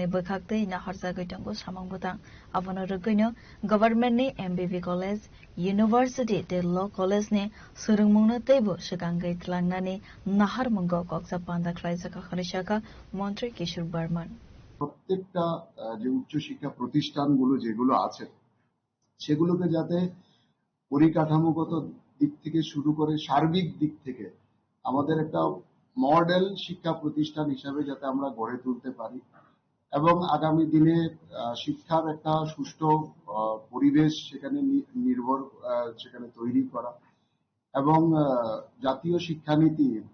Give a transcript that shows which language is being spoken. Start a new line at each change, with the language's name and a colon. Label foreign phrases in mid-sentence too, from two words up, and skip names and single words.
Kok Borok: bokhaktei naharjagai tango samang butang abono rugoino government ni MBB college university de
English: law college
Kok Borok: ni surungmungno teibo sukangai tlangnani naharmungo koksa panda khlaijaka khanishaka
Bangla: মন্ত্রী কিশোর বর্মন প্রত্যেকটা যে উচ্চশিক্ষা প্রতিষ্ঠানগুলো যেগুলো আছে সেগুলোকে যাতে পরিকাঠামোগত দিক থেকে শুরু করে সার্বিক দিক থেকে আমাদের একটা মডেল শিক্ষা প্রতিষ্ঠান হিসাবে যাতে আমরা গড়ে তুলতে পারি এবং আগামী দিনে শিক্ষার একটা সুষ্ঠু পরিবেশ সেখানে সেখানে তৈরি করা এবং জাতীয় শিক্ষানীতি